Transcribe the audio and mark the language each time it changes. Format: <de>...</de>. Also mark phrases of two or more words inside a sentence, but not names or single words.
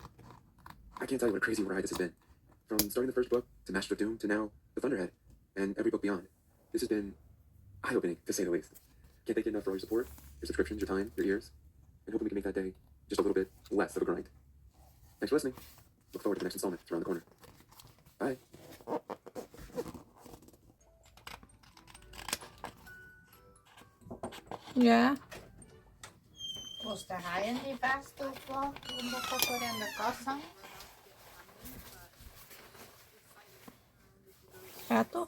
<en>I can't tell you what a crazy ride this has been. From starting the first book to Master of Doom to now The Thunderhead and every book beyond. This has been eye-opening, to say the least. Can't thank you enough for all your support, your subscriptions, your time, your ears, and hoping we can make that day just a little bit less of a grind. Thanks for listening. Look forward to the next installment. It's around the corner. Bye.</en> <sv>Ja. Måste ha en i bästa upplag om du får på den där kassan.</sv> <nl>Ja, toch?</nl>